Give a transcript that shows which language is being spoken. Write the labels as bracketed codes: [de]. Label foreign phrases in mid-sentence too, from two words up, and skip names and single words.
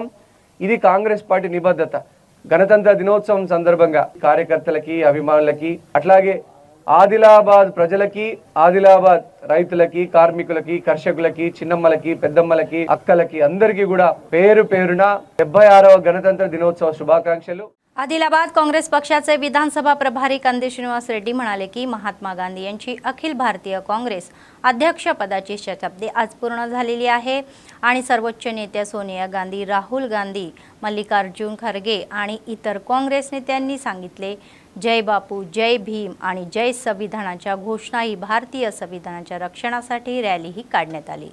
[te] ఇది కాంగ్రెస్ పార్టీ నిబద్ధత. గణతంత్ర దినోత్సవం సందర్భంగా కార్యకర్తలకి, అభిమానులకి, అట్లాగే ఆదిలాబాద్ ప్రజలకి, ఆదిలాబాద్ రైతులకి, కార్మికులకి, కర్షకులకి, చిన్నమ్మలకి, పెద్దమ్మలకి, అక్కలకి అందరికీ కూడా పేరు పేరున 76వ గణతంత్ర దినోత్సవ శుభాకాంక్షలు. [mr] आदिलाबाद काँग्रेस पक्षाचे विधानसभा प्रभारी कंदी श्रीनिवास रेड्डी म्हणाले की महात्मा गांधी यांची अखिल भारतीय काँग्रेस अध्यक्षपदाची शताब्दी आज पूर्ण झालेली आहे आणि सर्वोच्च नेत्या सोनिया गांधी, राहुल गांधी, मल्लिकार्जुन खरगे आणि इतर काँग्रेस नेत्यांनी सांगितले जय बापू, जय भीम आणि जय संविधानाच्या घोषणा ही भारतीय संविधानाच्या रक्षणासाठी रॅलीही काढण्यात आली.